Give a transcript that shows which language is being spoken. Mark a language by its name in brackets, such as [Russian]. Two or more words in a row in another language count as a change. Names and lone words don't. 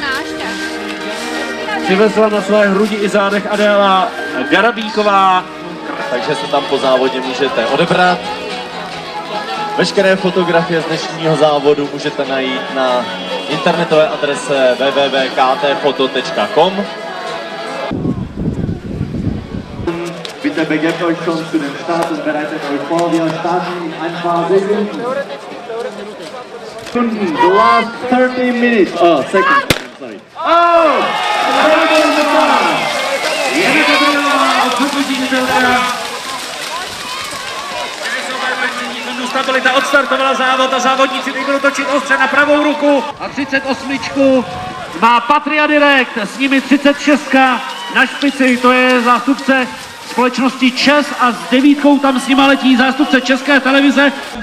[Czech] Přivezla na své hrudi i zádech Adéla Garabíková. Takže se tam po závodě můžete odebrat. Veškeré fotografie z dnešního závodu můžete najít na internetové adrese www.ktfoto.com. [German] Bitte begebt euch schon zu dem Start und bereitet euch vor. Wir starten in ein paar Sekunden. [English] The last 30 minutes. Oh, seconds. Sorry. Oh! [Czech] Stabilita odstartovala závod a závodníci teď budou točit ostře na pravou ruku. A 38 má Patria Direct, s nimi 36 na špici, to je zástupce společnosti ČES a s 9 tam s nima letí zástupce České televize.